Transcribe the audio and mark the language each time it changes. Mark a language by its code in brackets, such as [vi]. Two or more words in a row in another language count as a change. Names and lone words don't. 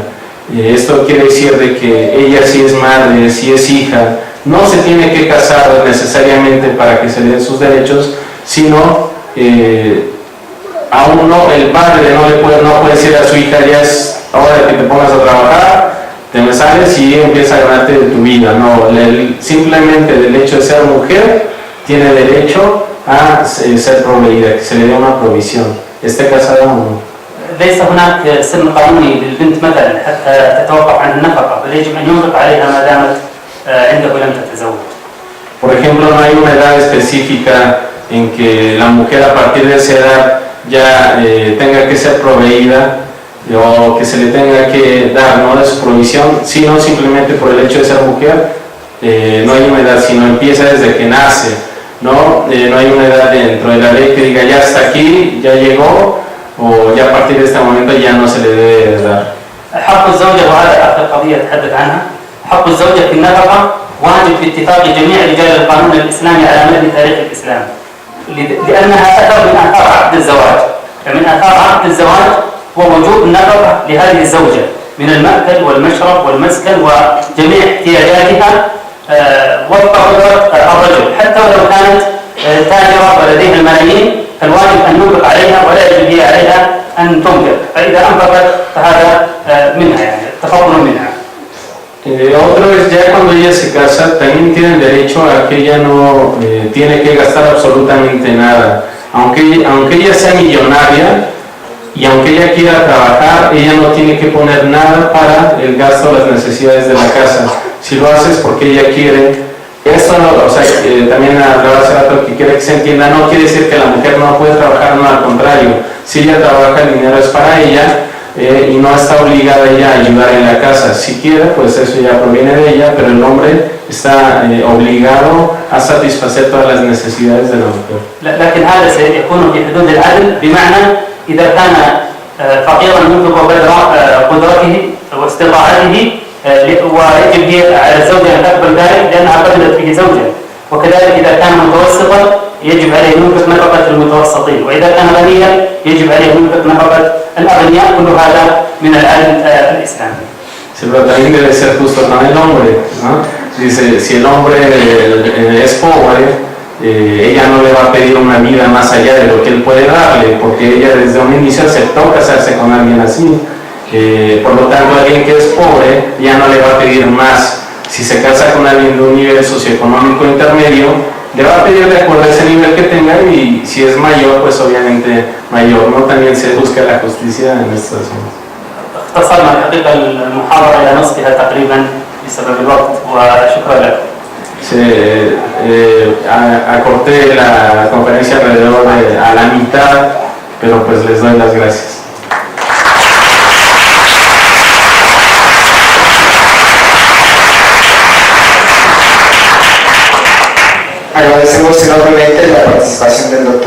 [es] Esto quiere decir de que ella sí es madre, sí es hija, no se tiene que casar necesariamente para que se le den sus derechos, sino a uno, el padre no puede decir a su hija, ya es hora de que te pongas a trabajar, te me sales y empieza a ganarte de tu vida. No, simplemente el hecho de ser mujer tiene derecho a ser proveída, que se le dé una provisión, esté casada o no. [ar] ليس هناك سن قانوني للبنت مثلا حتى تتوقف عن النفقة، بل يجب أن ينفق عليها ما دامت عنده لم تتزوج. [es] Por ejemplo, no hay una edad específica en que la mujer a partir de esa edad ya tenga que ser proveída o que se le tenga que dar, no de su provisión, sino simplemente por el hecho de ser mujer. No hay una edad, sino empieza desde que nace, no hay una edad dentro de la ley que diga ya hasta aquí, ya llegó, o ya a partir de este momento ya no se le debe dar. [ar] حق الزوجة، وهذا آخر قضية أتحدث عنها، حق الزوجة في النفقة واجب باتفاق جميع رجال القانون الإسلامي على مدى تاريخ الإسلام، لأنها أثر من آثار عقد الزواج. فمن آثار عقد الزواج هو وجوب النفقة لهذه الزوجة من المأكل والمشرب والمسكن وجميع احتياجاتها وفق قدرة الرجل، حتى ولو كانت تاجرة ولديها الملايين فالواجب أن ينفق عليها ولا يجب هي عليها أن تنفق، فإذا أنفقت فهذا منها، يعني تفضل منها. [es] Otro es ya cuando ella se casa, también tiene el derecho a que ella no tiene que gastar absolutamente nada. Aunque ella sea millonaria y aunque ella quiera trabajar, ella no tiene que poner nada para el gasto o las necesidades de la casa. Si lo hace es porque ella quiere. Esto, o sea, también hablaba hace rato que quiere que se entienda, no quiere decir que la mujer no puede trabajar, no, al contrario. Si ella trabaja, el dinero es para ella. Y no está obligada ella a ayudar en la casa. Si quiere, pues eso ya proviene de ella, pero el hombre está obligado a satisfacer todas las necesidades de la mujer. [ar] لكن هذا سيكون في حدود العدل، بمعنى إذا كان فقيرا ينفق قدر قدرته واستطاعته ويجب هي على الزوجة أن تقبل ذلك لأنها قبلت به زوجا، وكذلك إذا كان متوسطا يجب عليه أن ينفق نفقة المتوسطين، وإذا كان غنيا يجب عليه أن ينفق نفقة الأغنياء. كل هذا من العدل الإسلامي. [es] Sí, pero también debe ser justo con el hombre, ¿no? Dice, si el hombre es pobre, ella no le va a pedir una vida más allá de lo que él puede darle, porque ella desde un inicio aceptó casarse con alguien así. Por lo tanto, alguien que es pobre ya no le va a pedir más. Si se casa con alguien de un nivel socioeconómico intermedio, le va a pedir de acuerdo a ese nivel que tenga, y si es mayor, pues obviamente mayor, ¿no? También se busca la justicia en estas zonas. [ar] اختصرنا الحقيقة المحاضرة إلى نصفها تقريبا بسبب الوقت، وشكرا لكم. [es] Acorté la conferencia alrededor a la mitad, pero pues les doy las gracias. Agradecemos enormemente la participación del Dr.